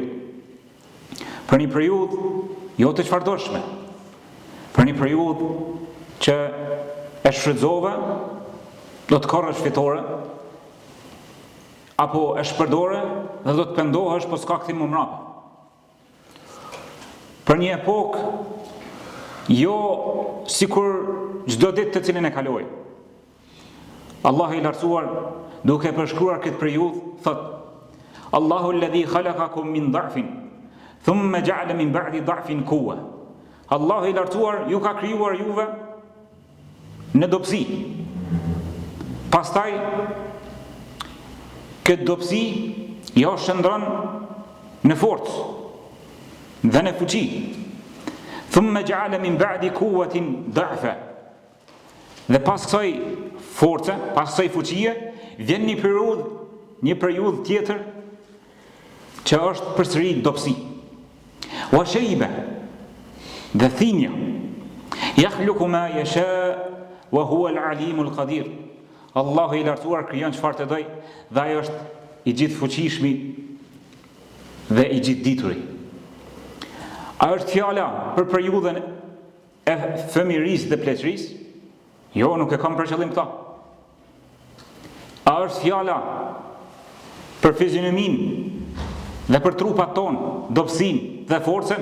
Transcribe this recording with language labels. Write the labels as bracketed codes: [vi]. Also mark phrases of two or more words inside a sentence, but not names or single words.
[sq] Për një periudhë jo të çfarëdoshme, për një periudhë që e shfrytëzove, do të korrësh fitore, apo e shpërdore dhe do të pendohesh po s'ka kthim më mbrapa. Për një epokë jo sikur çdo ditë të cilën e kaloi. Allahu i lartësuar duke përshkruar këtë periudhë thot: [ar] الله الذي خلقكم من ضعف ثم جعل من بعد ضعف قوة. [sq] Allahu i lartësuar ju ka krijuar juve në dobësi. Pastaj këtë dobësi jo shndron në forcë dhe në fuqi. [ar] ثم جعل من بعد قوة ضعفا. [sq] Dhe pas kësaj force, pas kësaj fuqie, vjen një periudhë tjetër që është përsëri dobësi. [ar] وشيبة, [sq] dhe thinja. [ar] يخلق ما يشاء وهو العليم القدير. [sq] Allahu i lartësuar krijon çfarë të doj dhe ai është i gjithë fuqishmi dhe i gjithë dituri. A është fjala për periudhën e fëmirisë dhe pleqërisë? Jo, nuk e kam për qëllim këta. A është fjala për fizionomin dhe për trupat tonë, dobësinë dhe forcën?